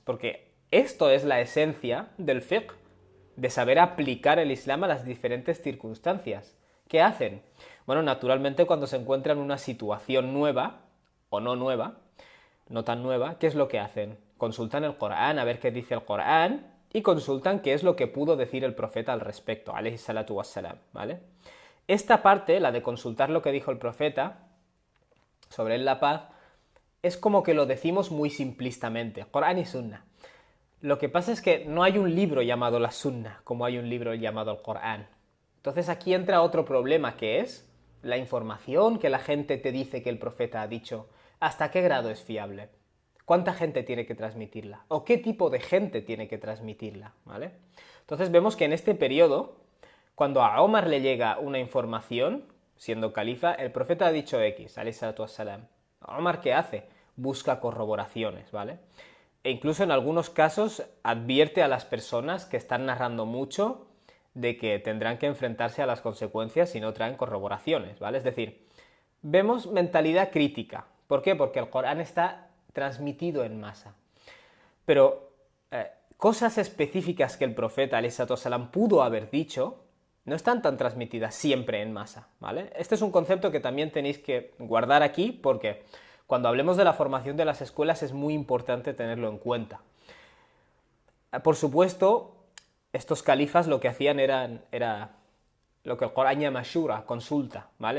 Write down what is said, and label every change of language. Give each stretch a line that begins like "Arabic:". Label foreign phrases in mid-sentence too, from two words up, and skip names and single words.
Spanish: Porque esto es la esencia del fiqh, de saber aplicar el Islam a las diferentes circunstancias. ¿Qué hacen? Bueno, naturalmente cuando se encuentran una situación nueva, o no nueva, no tan nueva, ¿qué es lo que hacen? Consultan el Corán, a ver qué dice el Corán, y consultan qué es lo que pudo decir el profeta al respecto,
Arabic: عليه الصلاة والسلام,
Spanish: ¿vale? Esta parte, la de consultar lo que dijo el profeta sobre la paz, es como que lo decimos muy simplistamente, Corán y Sunna. Lo que pasa es que no hay un libro llamado la Sunna, como hay un libro llamado el Corán. Entonces aquí entra otro problema, que es la información que la gente te dice que el profeta ha dicho, ¿hasta qué grado es fiable? ¿Cuánta gente tiene que transmitirla? ¿O qué tipo de gente tiene que transmitirla? ¿Vale? Entonces vemos que en este periodo, cuando a Omar le llega una información, siendo califa, el profeta ha dicho X,
Arabic: عليه الصلاة والسلام.
Spanish: Omar, ¿qué hace? Busca corroboraciones, ¿vale? E incluso en algunos casos advierte a las personas que están narrando mucho de que tendrán que enfrentarse a las consecuencias si no traen corroboraciones, ¿vale? Es decir, vemos mentalidad crítica. ¿Por qué? Porque el Corán está transmitido en masa. Pero cosas específicas que el profeta
Arabic: عليه الصلاة والسلام
Spanish: pudo haber dicho no están tan transmitidas siempre en masa, ¿vale? Este es un concepto que también tenéis que guardar aquí porque cuando hablemos de la formación de las escuelas es muy importante tenerlo en cuenta. Por supuesto, estos califas lo que hacían era lo que el Corán llama shura, consulta, ¿vale?